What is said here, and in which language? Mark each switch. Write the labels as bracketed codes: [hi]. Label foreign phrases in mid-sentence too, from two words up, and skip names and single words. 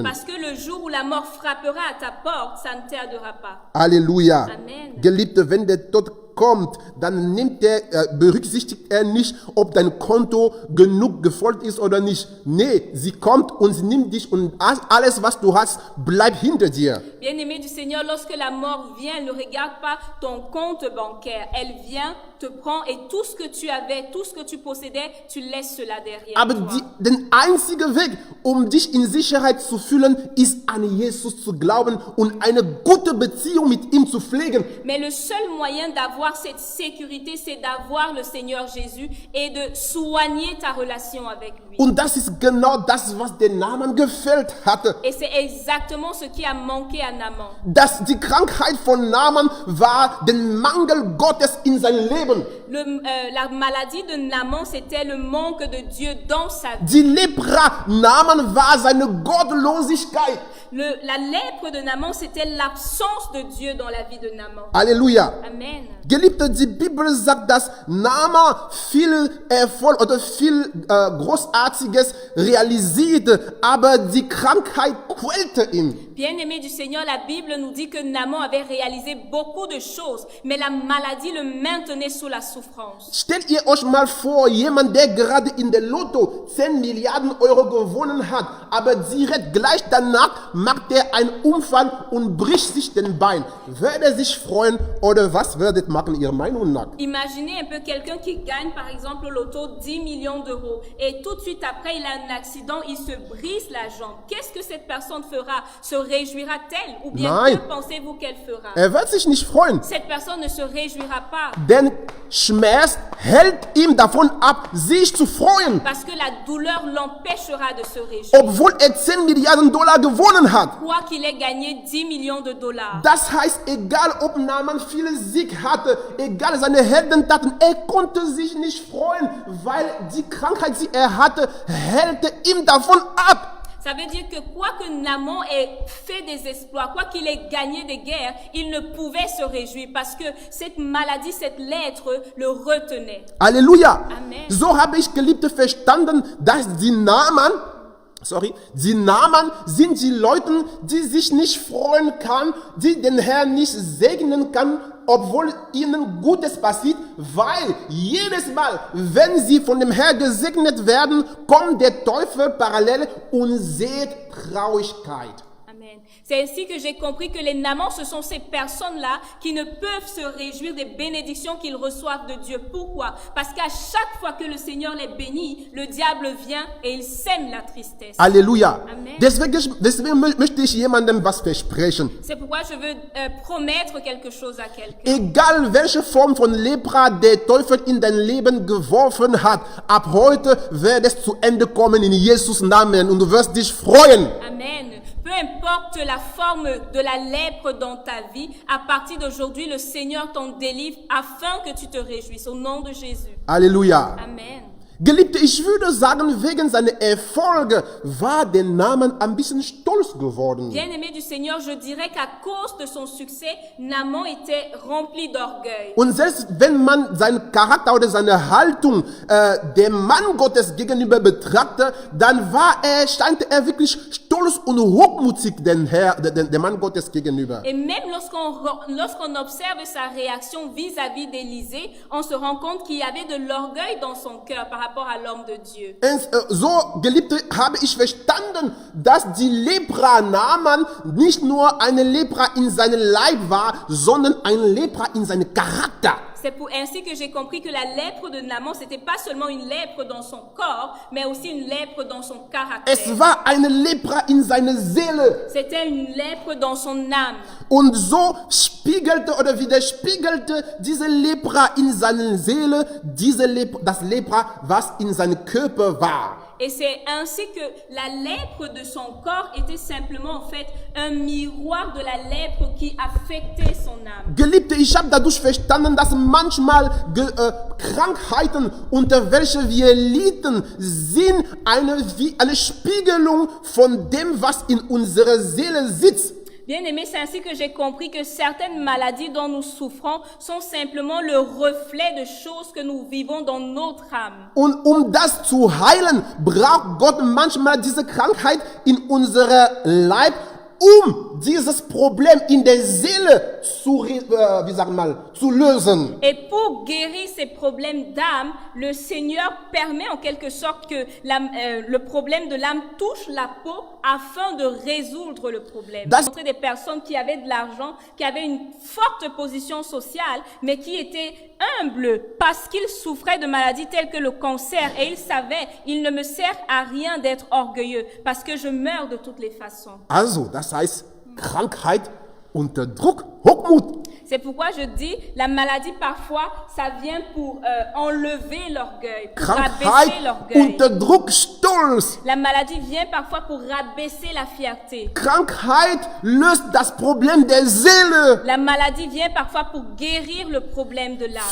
[fr] Parce que le jour où la mort frappera à ta porte, ça ne t'aidera pas. [de] Halleluja. Amen. Geliebte, wenn der Tod kommt, dann berücksichtigt er nicht, ob dein Konto genug gefolgt ist oder nicht. Nee, sie kommt und sie nimmt dich und alles, was du hast, bleibt hinter dir. [fr] Bien-aimé du Seigneur, lorsque la mort vient, elle ne regarde pas ton compte bancaire. Elle vient, te prend et tout ce que tu avais, tout ce que tu possédais, tu laisses cela derrière [de] Aber [fr] toi. [de] der einzige Weg, um dich in Sicherheit zu fühlen, ist an Jesus zu glauben und eine gute Beziehung mit ihm zu pflegen. [fr] Mais le seul moyen d'avoir cette sécurité, c'est d'avoir le Seigneur Jésus et de soigner ta relation avec lui. [de] Und das ist genau das, was den Naaman gefehlt hatte. [fr] Et c'est exactement ce qui a manqué à Naaman. [de] Dass die Krankheit von Naaman war der Mangel Gottes in sein Leben. [fr] La maladie de Naaman, c'était le manque de Dieu dans sa vie. [de] Die Lepra Naaman war seine Gottlosigkeit. [fr] La lèpre de Naaman, c'était l'absence de Dieu dans la vie de Naaman. [de] Halleluja. Amen. Geliebte, die Bibel sagt, dass Naaman viel Erfolg oder viel Großartiges realisierte, aber die Krankheit quälte ihn. [fr] Bien-aimé du Seigneur, la Bible nous dit que Naaman avait réalisé beaucoup de choses, mais la maladie le maintenait sous la souffrance. [de] Stellt ihr euch mal vor, jemand, der gerade in der Lotto 10 Milliarden Euro gewonnen hat, aber direkt gleich danach macht er einen Unfall und bricht sich den Bein. Würde er sich freuen oder was würdet machen, Ihrer Meinung nach? [fr] Imaginez un peu quelqu'un qui gagne par exemple au loto 10 millions d'euros et tout de suite après il a un accident, il se brise la jambe. Qu'est-ce que cette personne fera? Se réjouira-t-elle? Ou bien [de] Nein. [fr] que pensez-vous qu'elle fera? [de] Er wird sich nicht freuen, [fr] Cette personne ne se réjouira pas [de] denn Schmerz hält ihm davon ab, sich zu freuen, [fr] parce que la douleur l'empêchera de se réjouir. [de] obwohl er 10 Milliarden Dollar gewonnen hat. [fr] Quoi qu'il ait gagné 10 millions de dollars. [de] Das heißt, egal ob Naaman viele Sieg hatte, egal seine Heldentaten, er konnte sich nicht freuen, weil die Krankheit, die er hatte, hält ihm davon ab. [fr] Ça veut dire que quoi que Naaman ait fait des exploits, quoi qu'il ait gagné des guerres, il ne pouvait se réjouir parce que cette maladie, cette lèpre le retenait. [de] Halleluja. Amen. So habe ich, Geliebte, verstanden, dass die Naaman sind die Leute, die sich nicht freuen kann, die den Herrn nicht segnen kann, obwohl ihnen Gutes passiert, weil jedes Mal, wenn sie von dem Herrn gesegnet werden, kommt der Teufel parallel und sät Traurigkeit. Amen. Amen. [fr] C'est ainsi que j'ai compris que les Naamans, ce sont ces personnes-là qui ne peuvent se réjouir des bénédictions qu'ils reçoivent de Dieu. Pourquoi? Parce qu'à chaque fois que le Seigneur les bénit, le diable vient et il sème la tristesse. [de] Halleluja. Amen. Deswegen möchte ich jemandem was versprechen. [fr] C'est pourquoi je veux promettre quelque chose à quelqu'un. [de] Egal welche Form von Lepra der Teufel in dein Leben geworfen hat, ab heute wird es zu Ende kommen in Jesus Namen und du wirst dich freuen. Amen. [fr] Peu importe la forme de la lèpre dans ta vie, à partir d'aujourd'hui, le Seigneur t'en délivre afin que tu te réjouisses. Au nom de Jésus. [de] Halleluja. Amen. Geliebte, ich würde sagen, wegen seiner Erfolge war der Naaman ein bisschen stolz geworden. [fr] Bien-aimé du Seigneur, je dirais qu'à cause de son succès, Naaman était rempli d'orgueil. [de] Und selbst wenn man seinen Charakter oder seine Haltung dem Mann Gottes gegenüber betrachtet, dann stand er wirklich stolz und hochmutig dem Mann Gottes gegenüber. [fr] Et même lorsqu'on observe sa réaction vis-à-vis d'Élisée, on se rend compte qu'il y avait de l'orgueil dans son cœur par rapport à l'homme de Dieu. [de] So, Geliebte, habe ich verstanden, dass die Lepra Naaman nicht nur eine Lepra in seinem Leib war, sondern eine Lepra in seinem Charakter. [fr] C'est ainsi que j'ai compris que la lèpre de Naaman, c'était pas seulement une lèpre dans son corps, mais aussi une lèpre dans son caractère. [de] Es war eine Lepra in seiner Seele. [fr] C'était une lèpre dans son âme. [de] Und so widerspiegelte diese Lepra in seiner Seele das Lepra, was in seinem Körper war. [fr] Et c'est ainsi que la lèpre de son corps était simplement en fait un miroir de la lèpre qui affectait son âme. [de] Geliebte, ich habe dadurch verstanden, dass manchmal Krankheiten, unter welche wir litten, sind eine Spiegelung von dem, was in unserer Seele sitzt. [fr] Bien-aimé, c'est ainsi que j'ai compris que certaines maladies dont nous souffrons sont simplement le reflet de choses que nous vivons dans notre âme. [de] Und das zu heilen, braucht Gott manchmal diese Krankheit in unserem Leib, dieses Problem in der Seele zu lösen. [fr] Et pour guérir ces problèmes d'âme, le Seigneur permet en quelque sorte que le problème de l'âme touche la peau afin de résoudre le problème. J'ai des personnes qui avaient de l'argent, qui avaient une forte position sociale, mais qui étaient humbles parce qu'ils souffraient de maladies telles que le cancer et ils savaient, il ne me sert à rien d'être orgueilleux parce que je meurs de toutes les façons. [de] Also, das heißt, Krankheit unter Druck, Hochmut. [fr] C'est pourquoi je dis, la maladie parfois, ça vient pour enlever l'orgueil, pour rabaisser l'orgueil. [de] Unter Druck, Stolz. [fr] La maladie vient parfois pour rabaisser la fierté. [de] Krankheit löst das Problem der Seele. [fr] La maladie vient parfois pour guérir le problème de l'âme.